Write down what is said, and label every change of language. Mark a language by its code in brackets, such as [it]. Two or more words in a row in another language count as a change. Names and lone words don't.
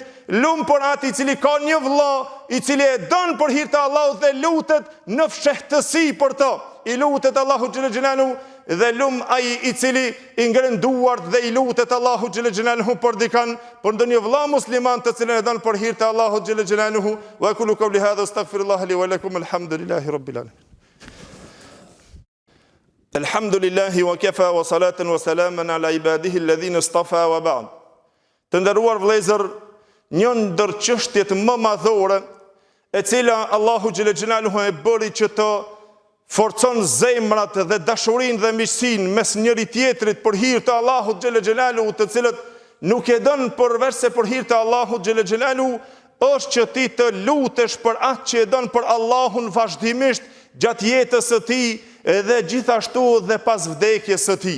[sq] Lum për atë i cili ka një vëlla i cili e don për hir të Allahut dhe lutet në fshehtësi për to. I lutet Allahu [ar] جل جلاله [sq] dhe lum ai i cili i ngren duart dhe i lutet Allahu [ar] جل جلاله [sq] për dikan, për ndonjë vëlla musliman të cilën e don për hir të Allahut [ar] جل جلاله. وأقول قولي هذا أستغفر الله لي ولكم، الحمد لله رب العالمين. الحمد لله وكفى وصلاة وسلاما على عباده الذين اصطفى وبعد. [sq] Të nderuar vëllezër, një ndër çështjet më madhore e cila Allahu [ar] جل جلاله [sq] e bëri që të forcon zemrat dhe dashurinë dhe miqësinë mes njëri tjetrit për hir të Allahut [ar] جل جلاله, [sq] të cilët nuk e don përveç se për hir të Allahut [ar] جل جلاله, [sq] është që ti të lutesh për atë që e don për Allahun vazhdimisht gjatë jetës së tij dhe gjithashtu dhe pas vdekjes së tij.